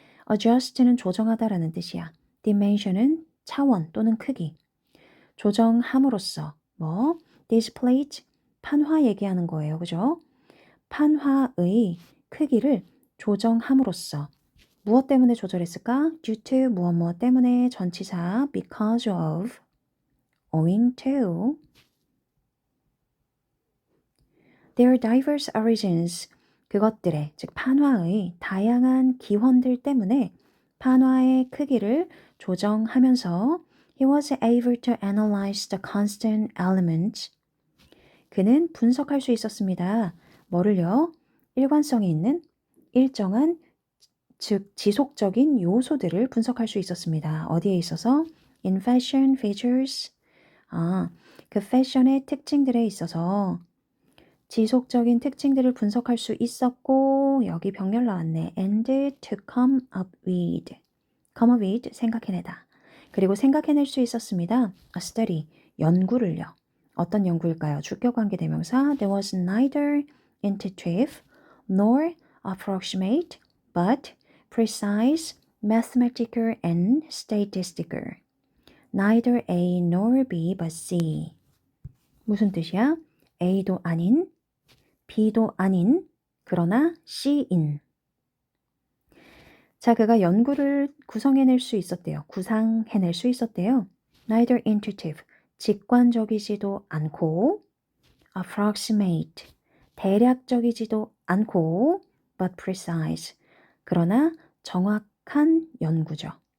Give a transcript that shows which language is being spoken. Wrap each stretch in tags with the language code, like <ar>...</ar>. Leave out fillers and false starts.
<ko>adjust는 조정하다라는 뜻이야. dimension은 차원 또는 크기. 조정함으로써</ko> <en>this plate,</en> <ko>판화 얘기하는 거예요. 그죠? 판화의 크기를 조정함으로써 무엇 때문에 조절했을까?</ko> <en>due to</en> <ko>무엇 때문에 전치사</ko> <en>because of, owing to their diverse origins,</en> <ko>그것들의, 즉 판화의 다양한 기원들 때문에 판화의 크기를 조정하면서</ko> <en>he was able to analyze the constant elements.</en> <ko>그는 분석할 수 있었습니다. 뭐를요? 일관성이 있는 일정한, 즉 지속적인 요소들을 분석할 수 있었습니다. 어디에 있어서?</ko> <en>In fashion features.</en> <ko>그 패션의 특징들에 있어서 지속적인 특징들을 분석할 수 있었고 여기 병렬 나왔네.</ko> <en>and to come up with.</en> <ko>come up with 생각해내다. 그리고 생각해낼 수 있었습니다. a study 연구를요. 어떤 연구일까요? 주격관계 대명사</ko> <en>There was neither intuitive nor approximate but precise, mathematical and statistical. Neither A nor B but C.</en> <ko>무슨 뜻이야? A도 아닌, B도 아닌, 그러나 C인. 자, 그가 연구를 구성해낼 수 있었대요. 구상해낼 수 있었대요.</ko> <en>Neither intuitive,</en> <ko>직관적이지도 않고</ko> <en>approximate,</en> <ko>대략적이지도 않고</ko> <en>but precise,</en> <ko>그러나 정확한 연구죠.</ko>